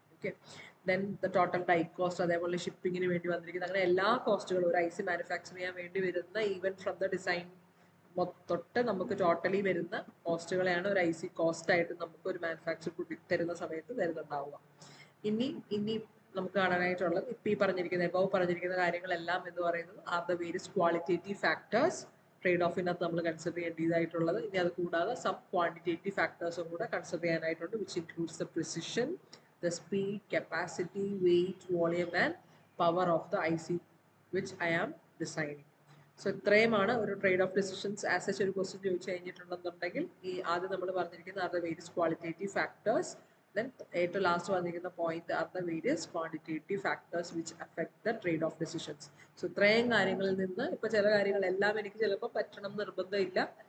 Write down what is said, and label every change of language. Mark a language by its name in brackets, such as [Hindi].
[Malayalam] Okay, then the total dye cost, അതേപോലെ ഷിപ്പിങ്ങിന് വേണ്ടി വന്നിരിക്കുന്നത്, അങ്ങനെ എല്ലാ കോസ്റ്റുകളും ഒരു IC മാനുഫാക്ചർ ചെയ്യാൻ വേണ്ടി വരുന്ന ഈവൻ ഫ്രം ദ ഡിസൈൻ തൊട്ട് നമുക്ക് ടോട്ടലി വരുന്ന കോസ്റ്റുകളെയാണ് ഒരു IC കോസ്റ്റ് ആയിട്ട് നമുക്ക് ഒരു മാനുഫാക്ചർ തരുന്ന സമയത്ത് വരുന്നുണ്ടാവുക. ഇനി നമുക്ക് കാണാനായിട്ടുള്ളത് ഇപ്പം ഈ പറഞ്ഞിരിക്കുന്ന കാര്യങ്ങളെല്ലാം എന്ന് പറയുന്നത് [English] are the various qualitative factors [Malayalam] trade ഓഫിനകത്ത് നമ്മൾ കൺസിഡർ ചെയ്യേണ്ടതായിട്ടുള്ളത്. ഇനി അത് കൂടാതെ [English] some quantitative ഫാക്ടേഴ്സും [Malayalam] കൂടെ consider ചെയ്യാനായിട്ടുണ്ട്, [English] Which includes the precision, the speed, capacity, weight, volume and power of the IC which I am designing. [Malayalam] So ഇത്രയുമാണ് ഒരു trade off decisions as such ഒരു question ചോദിച്ചു കഴിഞ്ഞിട്ടുണ്ടെന്നുണ്ടെങ്കിൽ ഈ ആദ്യം നമ്മൾ പറഞ്ഞിരിക്കുന്ന are the various qualitative factors, then ഏറ്റവും last പറഞ്ഞിരിക്കുന്ന point are the various quantitative factors [English] Which affect the trade off decisions. [Malayalam] So ഇത്രയും കാര്യങ്ങളിൽ നിന്ന് ഇപ്പോൾ ചില കാര്യങ്ങളെല്ലാം എനിക്ക് ചിലപ്പോൾ പറ്റണം നിർബന്ധമില്ല.